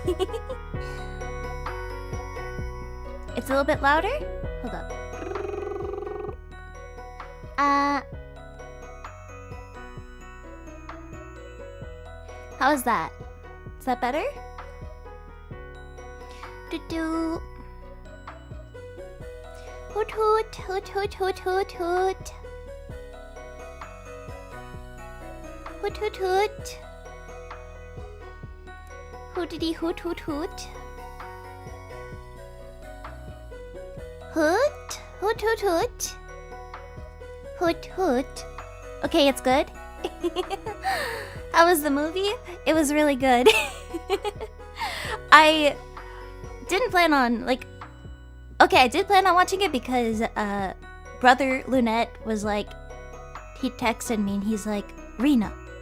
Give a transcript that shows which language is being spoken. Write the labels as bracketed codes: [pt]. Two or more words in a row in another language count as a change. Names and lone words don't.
[en] It's a little bit louder? Hold up. How is that? Is that better? Do-do. Hoot hoot, hoot hoot hoot hoot hoot. Hoot hoot hoot. Hootity hoot hoot hoot. Hoot, hoot hoot hoot. Hoot hoot. Okay, it's good. How was the movie? It was really good. I didn't plan on, like... Okay, I did plan on watching it because, brother Lunette was like... He texted me and he's like, Rina.